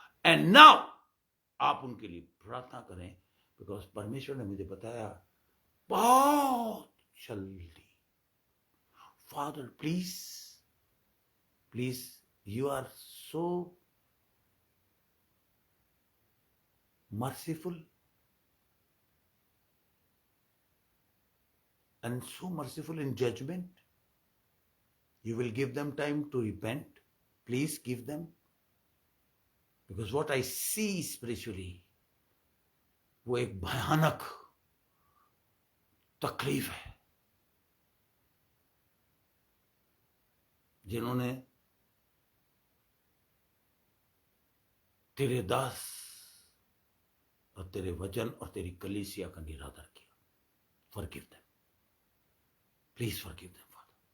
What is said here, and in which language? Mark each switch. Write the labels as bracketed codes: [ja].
[hi] And now आप उनके लिए प्रार्थना करें, बिकॉज परमेश्वर ने मुझे बताया बहुत जल्दी, [en] Father please you are so merciful and so merciful in judgment. You will give them time to repent. Please give them, because what I see spiritually, [hi] वो एक भयानक तकलीफ है। जिन्होंने तेरे दास और तेरे वचन और तेरी कलीसिया का निरादर किया, [en] Forgive them. Please forgive them father.